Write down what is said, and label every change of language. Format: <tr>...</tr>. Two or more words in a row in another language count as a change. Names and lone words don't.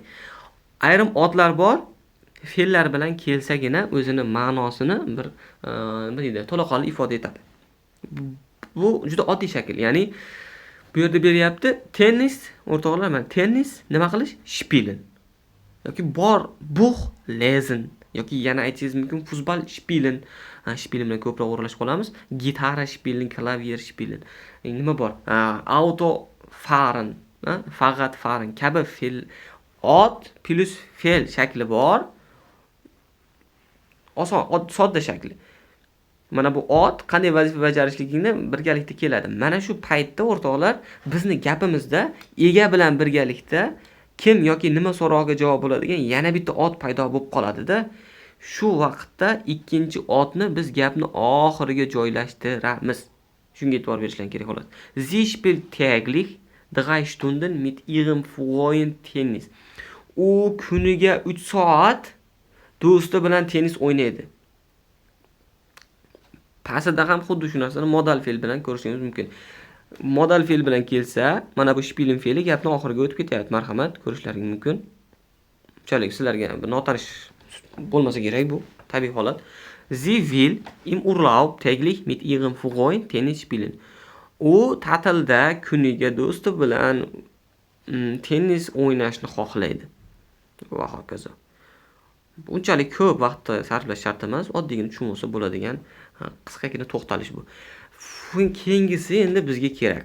<uz>Ayrim otlar bor, fe'llar bilan kelsagina o'zini ma'nosini bir nima deydi, to'laqonli ifoda etadi. Bu juda oddiy shakl. Ya'ni bu yerda beryapti tennis, o'rtoqlar, mana tennis nima qilish? Spielen. Yoki bor</uz> <de>buch lesen</de> <uz>yoki yana aytishingiz mumkin</uz> <de>futbol spielen.</de> <uz>Spielen bilan ko'proq o'ralashib qolamiz.</uz> <de>Gitara spielen, klavier spielen.</de> <uz>Nima bor?</uz> <de>Auto fahren,</de> <uz>faqat fahren kabi fe'l ot plus fe'l shakli bor. Oson, sodda shakli. Mana bu ot qanday vazifa bajarishligini birgalikda keladi. Mana shu paytda o'rtoqlar bizni gapimizda ega bilan birgalikda kim yoki nima so'rog'iga javob bo'ladigan yana bitta ot paydo bo'lib qoladi-da. Shu vaqtda ikkinchi otni biz gapni oxiriga joylashtiramiz. Shunga e'tibor berishlar kerak xolos.</uz> <de>Sie spielt täglich 3 Stunden mit ihrem Freund Tennis.</de> <uz>U kuniga 3 soat do'sti bilan tennis o'ynaydi. Pastda ham xuddi shu narsani modal fe'l bilan ko'rishingiz mumkin. Modal fe'l bilan kelsa, mana bu spielen fe'li gapning oxiriga o'tib ketyapti. Marhamat, ko'rishlaringiz mumkin. Unchalik sizlarga notanish bo'lmasa kerak bu, tabiiy holat.</uz> <de>Sie will im Urlaub täglich mit ihrem Freund Tennis spielen.</de> <uz>U ta'tilda kuniga do'sti bilan tennis o'ynashni xohlaydi. Va hokazo. Unchalik ko'p vaqt sarflash shart emas, oddiygina tushunsa bo'ladigan qisqagina to'xtalish bu. Keyingisi endi bizga kerak.</uz>